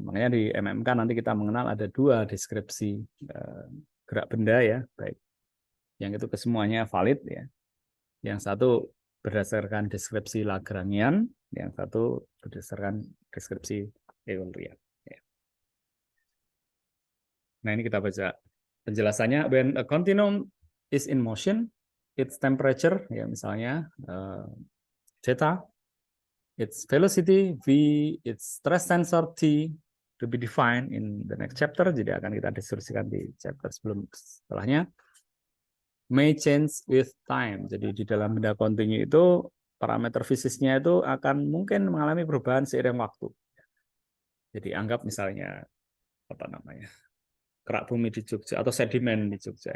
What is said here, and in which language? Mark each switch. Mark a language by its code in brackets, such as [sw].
[id] Makanya di MMK nanti kita mengenal ada 2 deskripsi gerak benda ya, baik yang itu kesemuanya valid ya. Yang satu berdasarkan deskripsi Lagrangian, yang satu berdasarkan deskripsi Eulerian. Ya. Nah ini kita baca penjelasannya. [en] When a continuum is in motion, its temperature [id] ya misalnya [en] theta, its velocity v, its stress tensor t, to be defined in the next chapter. [id] Jadi akan kita diskusikan di chapter setelahnya. [en] May change with time. [id] Jadi di dalam benda kontinu itu parameter fisiknya itu akan mungkin mengalami perubahan seiring waktu. Jadi anggap misalnya apa namanya, kerak bumi di Jogja atau sedimen di Jogja.